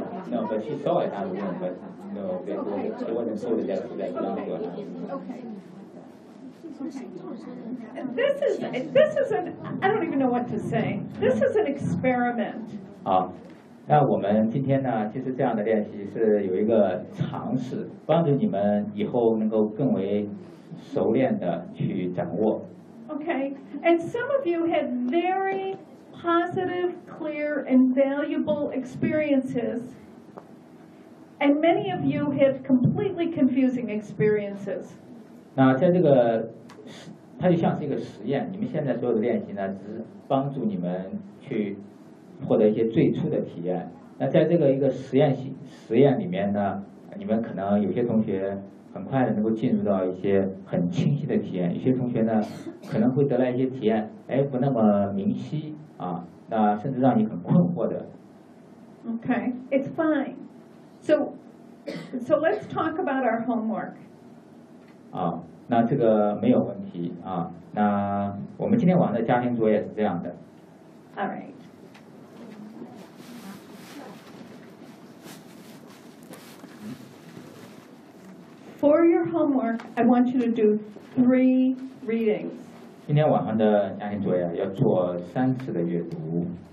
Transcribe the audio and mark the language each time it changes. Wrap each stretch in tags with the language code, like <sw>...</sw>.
<en>No, but she saw it, I don't know, but no, it wasn't sold yet to that young girl. Okay. This is an, I don't even know what to say. This is an experiment.</en> <zh>好，那我们今天呢，其实这样的练习是有一个尝试，帮助你们以后能够更为熟练的去掌握。</zh> <en>Okay, and some of you had very positive, clear, and valuable experiences, and many of you had completely confusing experiences.</en> <zh>那在这个它就像是一个实验，你们现在所有的练习呢，只是帮助你们去获得一些最初的体验。那在这个一个实验里面呢，你们可能有些同学很快的能够进入到一些很清晰的体验，有些同学呢可能会得来一些体验，哎，不那么明晰啊，那甚至让你很困惑的。</zh> <en>Okay, it's fine. So let's talk about our homework.</en> <zh>啊。那这个没有问题啊。那我们今天晚上的家庭作业是这样的。</zh> <en>All right. For your homework, I want you to do 3 readings.</en> <zh>今天晚上的家庭作业要做三次的阅读。</zh>